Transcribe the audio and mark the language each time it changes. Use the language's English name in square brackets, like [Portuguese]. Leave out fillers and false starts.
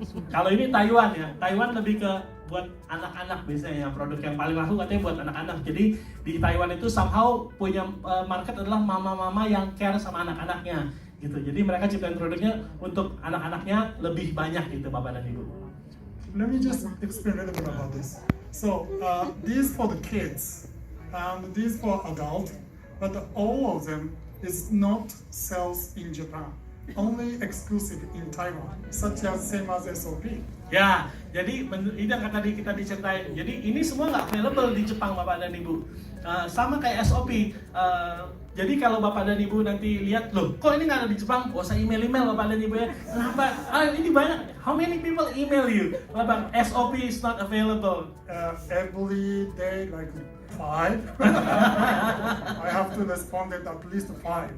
[Indonesian] Kalau ini Taiwan ya, Taiwan lebih ke buat anak-anak biasanya, produk yang paling laku katanya buat anak-anak. Jadi di Taiwan itu somehow punya market adalah mama-mama yang care sama anak-anaknya gitu. Jadi mereka ciptain produknya untuk anak-anaknya lebih banyak gitu Bapak dan Ibu. [English] Let me just explain a little bit about this. So these for the kids, these for adult, but all of them is not sales in Japan. Only exclusive in Taiwan, such as same as SOP. [Indonesian] Ya, jadi ini yang tadi kita diceritain. Jadi ini semua nggak available di Jepang Bapak dan Ibu. Sama kayak SOP. Jadi kalau Bapak dan Ibu nanti lihat, loh kok ini nggak ada di Jepang? Saya email Bapak dan Ibu ya. Kenapa? Ini banyak. [English] How many people email you? Bapak, SOP is not available. Every day like 5. I have to respond at least 5.